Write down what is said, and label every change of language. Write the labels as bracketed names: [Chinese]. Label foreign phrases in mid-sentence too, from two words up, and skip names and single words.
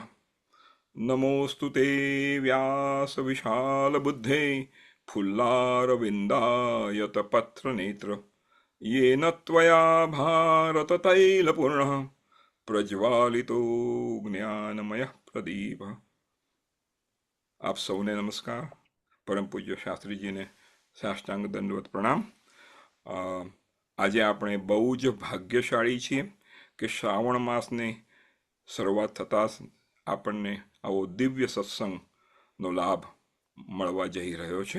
[Sanskrit] नमोऽस्तु ते व्यासविशालबुद्धे फुल्लारविन्दायतपत्रनेत्र येन त्वया भारततैलपूर्णः प्रज्वालितो ज्ञानमयः प्रदीपः। [Gujarati] आप સૌને નમસ્કાર। પરમ પૂજ્ય શાસ્ત્રીજીને સાષ્ટાંગ દંડવત પ્રણામ। આજે આપણે બહુ જ ભાગ્યશાળી છીએ કે શ્રાવણ માસની શરૂઆત થતાં આપણને આવો દિવ્ય સત્સંગનો લાભ મળવા જઈ રહ્યો છે।